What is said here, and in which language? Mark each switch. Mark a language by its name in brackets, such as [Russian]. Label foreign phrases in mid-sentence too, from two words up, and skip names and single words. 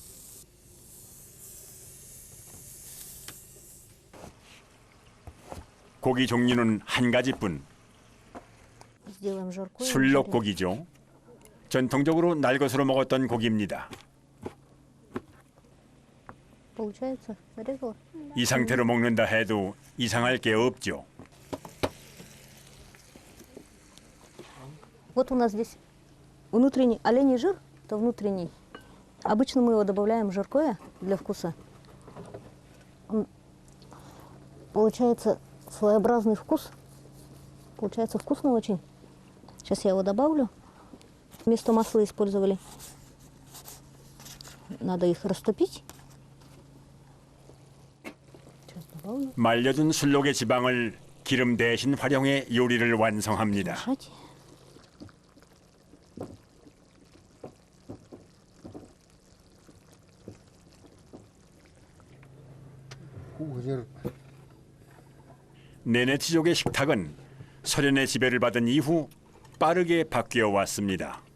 [Korean] 고기 종류는 한 가지뿐. 술록고기죠. 전통적으로 날것으로 먹었던 고기입니다. 이 상태로 먹는다 해도 이상할 게 없죠. [Russian] Вот у нас здесь внутренний оленей жир, это внутренний. Обычно мы его добавляем в жаркое для вкуса. Он получается своеобразный вкус. Получается вкусно очень. Сейчас я его добавлю. Вместо масла использовали. Надо их растопить. Сейчас добавлю. [Korean] 말려둔 술록의 지방을 기름 대신 활용해 요리를 완성합니다. [Russian] Мешать. [Korean] 네네츠족의 식탁은 소련의 지배를 받은 이후 빠르게 바뀌어 왔습니다.